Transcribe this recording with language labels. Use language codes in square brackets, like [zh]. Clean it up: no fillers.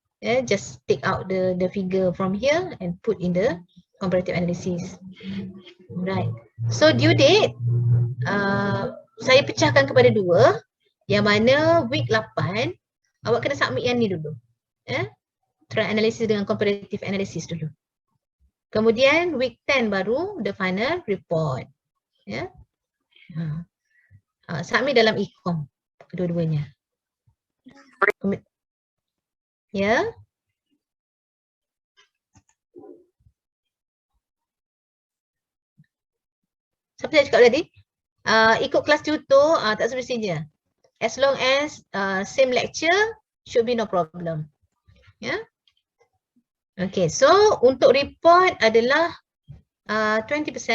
[en] Just take out the figure from here and put in the comparative analysis. Right. [ms] So due date, saya pecahkan kepada 2. Yang mana week 8, awak kena submit yang ni dulu. Trend analysis dengan comparative analysis dulu. Kemudian week 10 baru the final report. Submit dalam e-com kedua-duanya. Siapa saya cakap tadi? Ikut kelas tutor tak semestinya. [en] As long as same lecture, should be no problem. [ms] Okay, so untuk report adalah 20%.